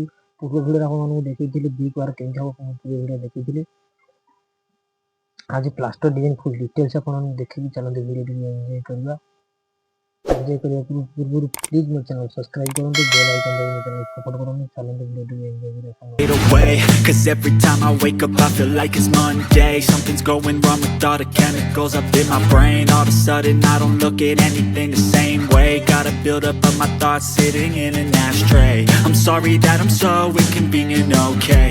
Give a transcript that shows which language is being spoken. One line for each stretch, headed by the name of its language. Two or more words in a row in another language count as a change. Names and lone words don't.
Odia: ପୂର୍ବ ଭିଡ଼ିଓରେ ଆପଣମାନଙ୍କୁ ଦେଖେଇଥିଲି
English: big war
Odia: କେମିତି ହେବ, ପୂର୍ବ ଭିଡ଼ିଓ ଦେଖେଇଥିଲି। ଆଜି
English: plaster design full details
Odia: ଆପଣଙ୍କୁ ଦେଖେଇବି। ଚାଲନ୍ତୁ ଭିଡ଼ିଓ ଏନ୍ଜୟ କରିବା। ଏନ୍ଜୟ କରିବା ପୂର୍ବରୁ ପ୍ଲିଜ୍ ମୋ
English: channel subscribe
Odia: କରନ୍ତୁ,
English: bell icon
Odia: ଦାବି ମୋ
English: channel support
Odia: କରନ୍ତୁ। ଚାଲନ୍ତୁ ଭିଡ଼ିଓ ଏନ୍ଜୟ କରିବା।
English: Away, 'cause every time I wake up I feel like it's Monday. Something's going wrong with all the chemicals up in my brain. All of a sudden I don't look at anything the same way. Gotta build up of my thoughts sitting in an ashtray. I'm sorry that I'm so inconvenient, okay.